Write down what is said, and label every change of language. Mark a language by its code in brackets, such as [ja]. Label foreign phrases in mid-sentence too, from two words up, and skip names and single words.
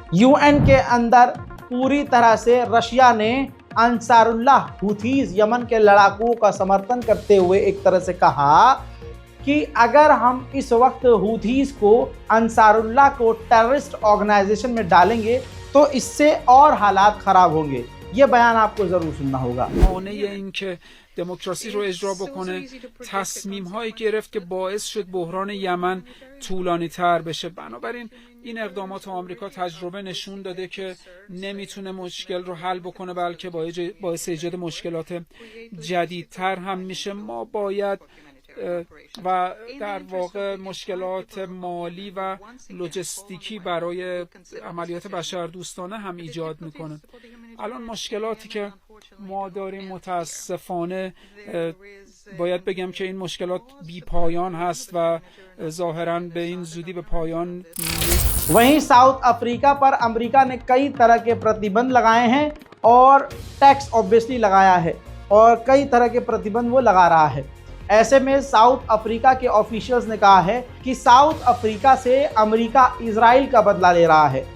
[hi] यूएन के अंदर पूरी तरह से रशिया ने अंसारुल्लाह हूथीज यमन के लड़ाकुओं का समर्थन करते हुए एक तरह से कहा कि अगर हम इस वक्त हूथीज को अंसारुल्लाह को [en] terrorist organization [hi] में डालेंगे तो इससे और हालात खराब होंगे। ये बयान आपको जरूर सुनना होगा। [fa] دموکراسی رو اجرا بکنه، تصمیم هایی گرفت که باعث شد بحران یمن طولانی تر بشه. بنابراین این اقدامات آمریکا تجربه نشون داده که نمیتونه مشکل رو حل بکنه، بلکه باعث ایجاد مشکلات جدیدتر هم میشه. ما باید و در واقع مشکلات مالی و لوجستیکی برای عملیات بشردوستانه هم ایجاد میکنه. الان مشکلاتی که ما داریم متاسفانه باید بگم که این مشکلات بی پایان هست و ظاهراً به این زودی به پایان نیست. [hi] वहीं साउथ अफ्रीका पर अमेरिका ने कई तरह के प्रतिबंध लगाए हैं और [en] tax obviously [hi] लगाया है और कई तरह के प्रतिबंध वो लगा रहा है। ऐसे में साउथ अफ्रीका के ऑफिशियल्स ने कहा है कि साउथ अफ्रीका से अमेरिका इजराइल का बदला ले रहा है।